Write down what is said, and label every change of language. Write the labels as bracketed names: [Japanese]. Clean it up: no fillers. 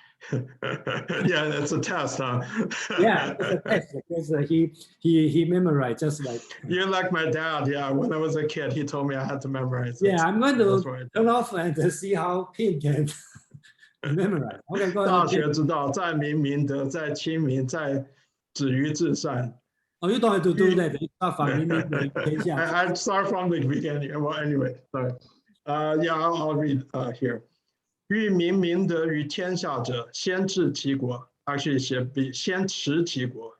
[English] Yeah, that's a test, huh? Yeah, it's a test because he memorized just like. You're like my dad. Yeah, when I was a kid, he told me I had to memorize. Yeah, I'm going to turn off and see how Pete can memorize. Okay, go ahead. [Chinese] 大学之道，在明明德，在亲民，在止于至善。 [English] Oh, you don't have to do that. You start from I start from the beginning. Well, anyway, sorry. Yeah, I'll read here. [Chinese] 欲明明德于天下者，先治其国。 Actually, 先持其国。